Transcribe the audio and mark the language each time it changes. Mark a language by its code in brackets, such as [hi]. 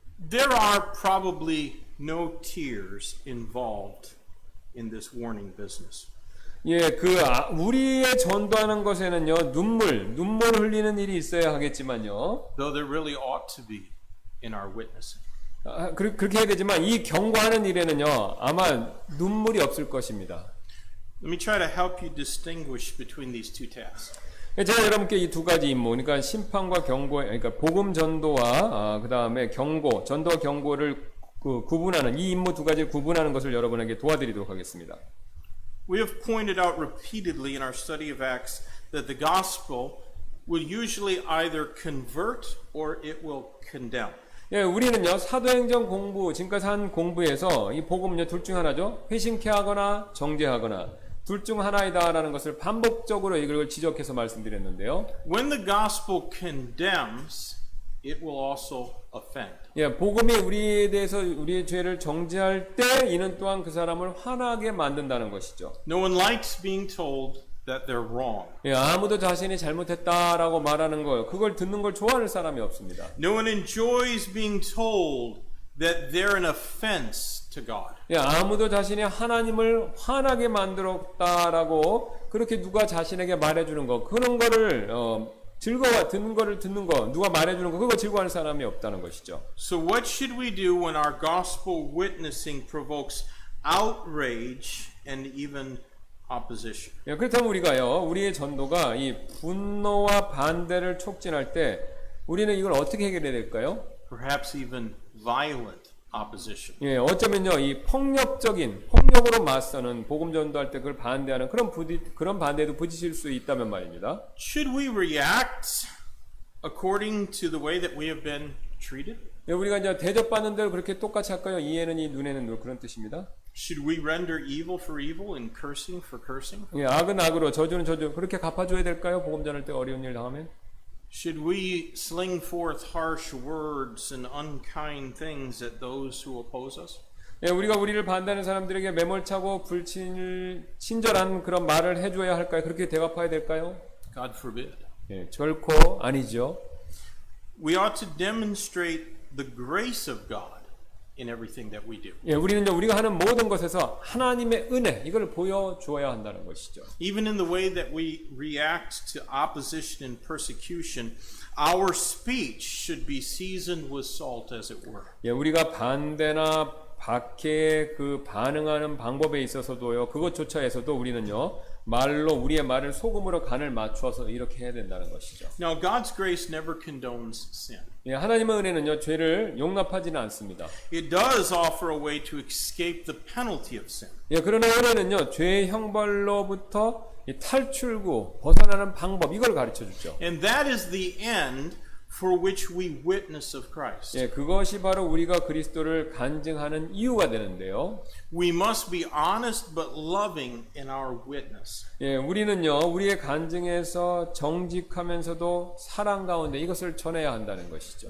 [en] There are probably no tears involved in this warning business. [ko] 예, 우리의 전도하는 것에는요, 눈물 흘리는 일이 있어야 하겠지만요. [en] Though there really ought to be in our witnessing. [ko] 그렇게 해야 되지만 이 경고하는 일에는요, 아마 눈물이 없을 것입니다. [en] Let me try to help you distinguish between these two tasks. [ko] 제가 여러분께 이 두 가지 임무, 그러니까 심판과 경고, 그러니까 복음 전도와 그 다음에 경고, 전도와 경고를 구분하는 이 임무 두 가지를 구분하는 것을 여러분에게 도와드리도록 하겠습니다. [en] We have pointed out repeatedly in our study of Acts that the gospel will usually either convert or it will condemn. [ko] 예, 우리는요, 사도행전 공부, 지금까지 한 공부에서 이 복음은요, 둘 중 하나죠. 회심케 하거나 정죄하거나 둘 중 하나이다라는 것을 반복적으로 이걸 지적해서 말씀드렸는데요. [en] When the gospel condemns, it will also offend. [ko] 예, 복음이 우리에 대해서 우리의 죄를 정죄할 때 이는 또한 그 사람을 화나게 만든다는 것이죠. [en] No one likes being told that they're wrong. [ko] 예, 아무도 자신이 잘못했다라고 말하는 거예요. 그걸 듣는 걸 좋아하는 사람이 없습니다. [en] No one enjoys being told that they're an offense to God. [ko] 예, 아무도 자신이 하나님을 화나게 만들었다라고 그렇게 누가 자신에게 말해주는 거, 그런 거를 즐거워 듣는 거, 누가 말해주는 거, 그거 즐거워하는 사람이 없다는 것이죠. [en] So what should we do when our gospel witnessing provokes outrage and even opposition? [ko] 예, 그렇다면 우리의 전도가 이 분노와 반대를 촉진할 때 우리는 이걸 어떻게 해결해야 될까요? [en] Perhaps even violent opposition. [ko] 예, 어쩌면요, 이 폭력으로 맞서는 복음 전도할 때 그걸 반대하는 그런 반대도 부딪힐 수 있다면 말입니다. [en] Should we react according to the way that we have been treated? [ko] 예, 우리가 이제 대접받는 대로 그렇게 똑같이 할까요? 이에는 이, 눈에는 눈, 그런 뜻입니다. [en] Should we render evil for evil and cursing for cursing? [ko] 예, 악은 악으로, 저주는 저주, 그렇게 갚아줘야 될까요? 복음 전할 때 어려운 일 당하면? [en] Should we sling forth harsh words and unkind things at those who oppose us? [ko] 예, 우리가 우리를 반대하는 사람들에게 매몰차고 친절한 그런 말을 해줘야 할까요? 그렇게 대갚아야 될까요? [en] God forbid. [ko] 예, 결코 아니죠. [en] We ought to demonstrate the grace of God in everything that we do. [ko] 예, 우리가 하는 모든 것에서 하나님의 은혜, 이걸 보여주어야 한다는 것이죠. [en] Even in the way that we react to opposition and persecution, our speech should be seasoned with salt, as it were. [ko] 예, 우리가 반대나 박해에 반응하는 방법에 있어서도요, 그것조차에서도 우리는요, 우리의 말을 소금으로 간을 맞추어서 이렇게 해야 된다는 것이죠. [en] Now, God's grace never condones sin. [ko] 예, 하나님의 은혜는요, 죄를 용납하지는 않습니다. [en] It does offer a way to escape the penalty of sin. [ko] 예, 그러나 은혜는요, 죄의 형벌로부터 탈출구, 벗어나는 방법, 이걸 가르쳐 주죠. [en] And that is the end for which we witness of Christ. [ko] 예, 그것이 바로 우리가 그리스도를 간증하는 이유가 되는데요. [en] We must be honest but loving in our witness. [ko] 예, 우리는요, 우리의 간증에서 정직하면서도 사랑 가운데 이것을 전해야 한다는 것이죠.